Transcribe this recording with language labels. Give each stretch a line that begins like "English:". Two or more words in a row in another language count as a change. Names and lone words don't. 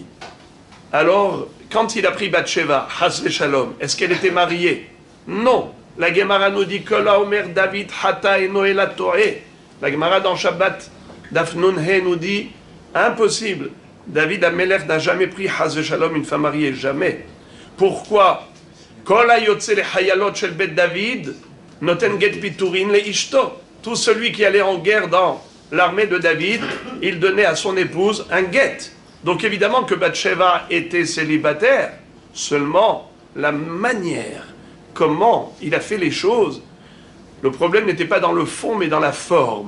French: Alors, quand il a pris Bathsheba,
Hebrew: חס ושלום,
French: est-ce qu'elle était mariée? Non. La Gemara nous dit que la
Hebrew: אומר דוד חטא אינו אלא טועה.
French: La Gemara dans Shabbat,
Hebrew: דף נ"ה
French: nous dit impossible. David Amelech n'a jamais pris
Hebrew: חס ושלום
French: une femme mariée, jamais. Pourquoi?
Hebrew: כל היוצא לחיילות של בית דוד נותן גט פיטורין לאשתו.
French: Tout celui qui allait en guerre dans l'armée de David, il donnait à son épouse un guet. Donc évidemment que Bathsheba était célibataire, seulement la manière, comment il a fait les choses, le problème n'était pas dans le fond mais dans la forme.